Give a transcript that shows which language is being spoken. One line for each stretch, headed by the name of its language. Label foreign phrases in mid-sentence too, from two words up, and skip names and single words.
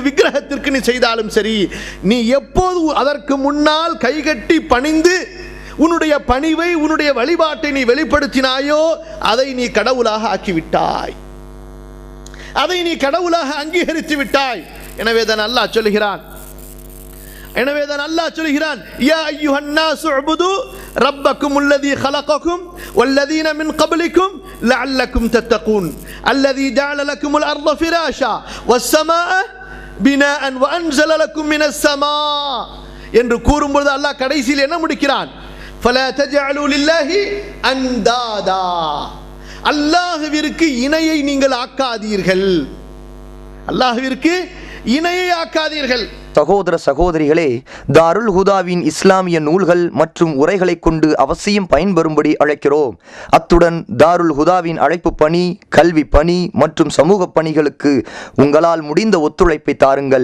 Tamil: விக்கிரகத்திற்கு நீ செய்தாலும் சரி, நீ எப்போது அதற்கு முன்னால் கைகட்டி பணிந்து உன்னுடைய பணிவை, உன்னுடைய வழிபாட்டை நீ வெளிப்படுத்தினாயோ அதை நீ கடவுளாக ஆக்கிவிட்டாய், அதை நீ கடவுளாக அங்கீகரித்து விட்டாய். எனவேதான் அல்லாஹ் சொல்கிறான்,
Arabic: يا أيها الناس اعبدوا ربكم الذي خلقكم والذين من قبلكم لعلكم تتقون الذي جعل لكم الأرض فراشا والسماء بناء وأنزل لكم من السماء
Tamil: என்று கூறும்போது அல்லாஹ் கடைசியில் என்ன முடிக்கிறான்?
Arabic: فلا تجعلوا لله أندادا,
Tamil: அல்லாஹ்விற்கு இணையை நீங்கள் ஆக்காதீர்கள், அல்லாஹ்விற்கு இணையை ஆக்காதீர்கள். சகோதர சகோதரிகளே, தாருல் ஹுதாவின் இஸ்லாமிய நூல்கள் மற்றும் உரைகளை கொண்டு அவசியம் பயன்பெறும்படி அழைக்கிறோம். அத்துடன் தாருல் ஹுதாவின் அழைப்பு பணி, கல்வி பணி மற்றும் சமூக பணிகளுக்கு உங்களால் முடிந்த ஒத்துழைப்பை தாருங்கள்.